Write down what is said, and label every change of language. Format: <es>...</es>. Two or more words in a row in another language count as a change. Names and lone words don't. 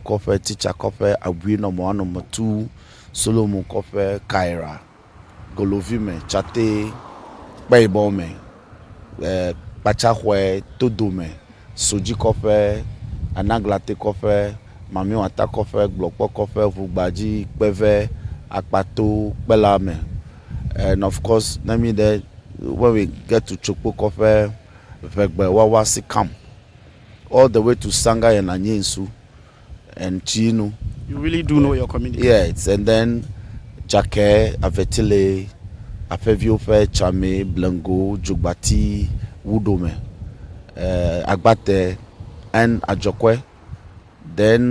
<en>Kofe, Ticha Kofe, Abui number 2, Solomon Kofe, Kaira, Golovime, Chate, Baibome, Pachahwe, Todome, Soji Kofe, Anaglate Kofe, Mamiwata Kofe, Glokpo Kofe, Vugbaji, Peve, Akpato, Belame. And of course, let me there, when we get to Chokpo Kofe, Vegbe Wawasi Camp, all the way to Sanga and Anyensu and Chino. You really do know your community. Yes, and then Jake, Avetile, Afeviofe, Chame, Blango, Jugbati, Wudome, Agbate, and Ajokwe.</en>